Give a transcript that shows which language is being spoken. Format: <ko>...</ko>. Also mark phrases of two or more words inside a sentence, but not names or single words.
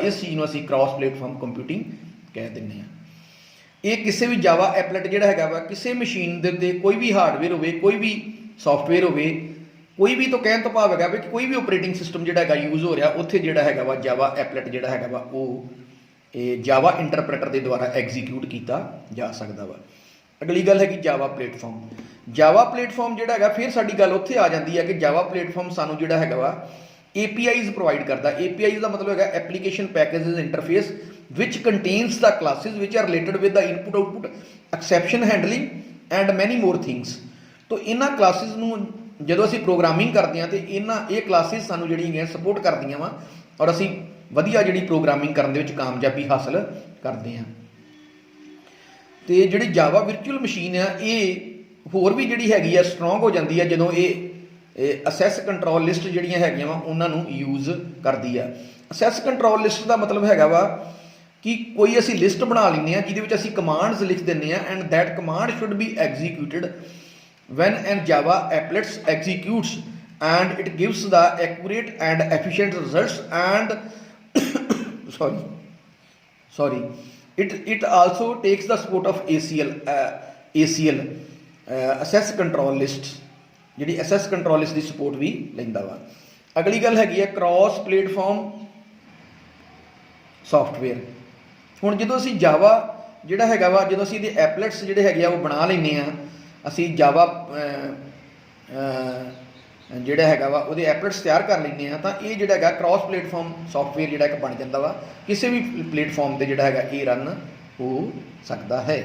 <pa>ਇਸ ਚੀਜ਼ ਨੂੰ ਅਸੀਂ</pa> <en>cross platform computing</en> <pa>ਕਹਿ ਦਿੰਦੇ ਹਾਂ। ਇਹ ਕਿਸੇ ਵੀ ਜਾਵਾ ਐਪਲੇਟ ਜਿਹੜਾ ਹੈਗਾ ਵਾ ਕਿਸੇ ਮਸ਼ੀਨ ਦੇ ਉੱਤੇ ਕੋਈ ਵੀ ਹਾਰਡਵੇਅਰ ਹੋਵੇ, ਕੋਈ ਵੀ ਸੌਫਟਵੇਅਰ ਹੋਵੇ, ਕੋਈ ਵੀ ਤੋਂ ਕਹਿਣ ਤੋਂ ਭਾਵ ਹੈਗਾ ਵੀ ਕਿ ਕੋਈ ਵੀ</pa> <en>operating system</en> <pa>ਜਿਹੜਾ ਹੈਗਾ ਯੂਜ਼ ਹੋ ਰਿਹਾ ਉੱਥੇ ਜਿਹੜਾ ਹੈਗਾ ਵਾ ਜਾਵਾ ਐਪਲੇਟ ਜਿਹੜਾ ਹੈਗਾ ਵਾ ਉਹ ਇਹ</pa> <en>Java interpreter</en> <pa>ਦੇ ਦੁਆਰਾ ਐਗਜ਼ੀਕਿਊਟ ਕੀਤਾ ਜਾ ਸਕਦਾ ਵਾ। ਅਗਲੀ ਗੱਲ ਹੈਗੀ</pa> <en>Java platform. Java platform</en> <pa>ਜਿਹੜਾ ਹੈਗਾ ਫਿਰ ਸਾਡੀ ਗੱਲ ਉੱਥੇ ਆ ਜਾਂਦੀ ਹੈ ਕਿ</pa> <en>Java platform</en> <pa>ਸਾਨੂੰ ਜਿਹੜਾ ਹੈਗਾ ਵਾ APIs ਪ੍ਰੋਵਾਈਡ ਕਰਦਾ।</pa> <en>APIs</en> <pa>ਦਾ ਮਤਲਬ ਹੈਗਾ</pa> <en>application packages interface which contains the classes which are related with the input output exception handling and many more things।</en> <pa>ਤੋ ਇਹਨਾਂ ਕਲਾਸਿਸ ਨੂੰ ਜਦੋਂ ਅਸੀਂ ਪ੍ਰੋਗਰਾਮਿੰਗ ਕਰਦੇ ਹਾਂ ਤੇ ਇਹ ਕਲਾਸਿਸ ਸਾਨੂੰ ਜਿਹੜੀਆਂ ਹੈਗੀਆਂ ਸਪੋਰਟ ਕਰਦੀਆਂ ਵਾ, ਔਰ ਅਸੀਂ ਵਧੀਆ ਜਿਹੜੀ ਪ੍ਰੋਗਰਾਮਿੰਗ ਕਰਨ ਦੇ ਵਿੱਚ ਕਾਮਯਾਬੀ ਹਾਸਲ ਕਰਦੇ ਹਾਂ। ਤੇ ਜਿਹੜੀ</pa> <en>Java virtual machine</en> <pa>ਆ ਇਹ ਹੋਰ ਵੀ ਜਿਹੜੀ ਹੈਗੀ ਆ ਸਟਰੋਂਗ ਹੋ ਜਾਂਦੀ ਆ ਜਦੋਂ ਇਹ</pa> <en>access control list</en> <pa>ਜਿਹੜੀਆਂ ਹੈਗੀਆਂ ਵਾ ਉਹਨਾਂ ਨੂੰ ਯੂਜ਼ ਕਰਦੀ ਆ। ਅਸੈਸ ਕੰਟਰੋਲ ਲਿਸਟ ਦਾ ਮਤਲਬ ਹੈਗਾ ਵਾ ਕਿ ਕੋਈ ਅਸੀਂ ਲਿਸਟ ਬਣਾ ਲੈਂਦੇ ਹਾਂ ਜਿਹਦੇ ਵਿੱਚ ਅਸੀਂ ਕਮਾਂਡਸ ਲਿਖ ਦਿੰਦੇ ਹਾਂ,</pa> <en>and that command should be executed when an Java applets executes and it gives the accurate and efficient results and it also takes the support of ACL access control list,</en> <pa>ਜਿਹੜੀ access control list ਦੀ ਸਪੋਰਟ ਵੀ ਲੈਂਦਾ ਵਾ। ਅਗਲੀ ਗੱਲ ਹੈਗੀ ਹੈ</pa> <en>cross platform software.</en> <pa>ਹੁਣ ਜਦੋਂ ਅਸੀਂ ਜਾਵਾ ਜਿਹੜਾ ਹੈਗਾ ਵਾ ਜਦੋਂ ਅਸੀਂ ਇਹਦੇ ਐਪਲੇਟਸ ਜਿਹੜੇ ਹੈਗੇ ਆ ਉਹ ਬਣਾ ਲੈਂਦੇ ਹਾਂ, ਅਸੀਂ ਜਾਵਾ ਜਿਹੜਾ ਹੈਗਾ ਵਾ ਉਹਦੇ ਐਪਲੇਟਸ ਤਿਆਰ ਕਰ ਲੈਂਦੇ ਹਾਂ, ਤਾਂ ਇਹ ਜਿਹੜਾ ਹੈਗਾ</pa> <en>cross platform software</en> <pa>ਜਿਹੜਾ ਇੱਕ ਬਣ ਜਾਂਦਾ ਵਾ, ਕਿਸੇ ਵੀ ਪਲੇਟਫਾਰਮ 'ਤੇ ਜਿਹੜਾ ਹੈਗਾ ਇਹ ਰਨ ਹੋ ਸਕਦਾ ਹੈ।</pa>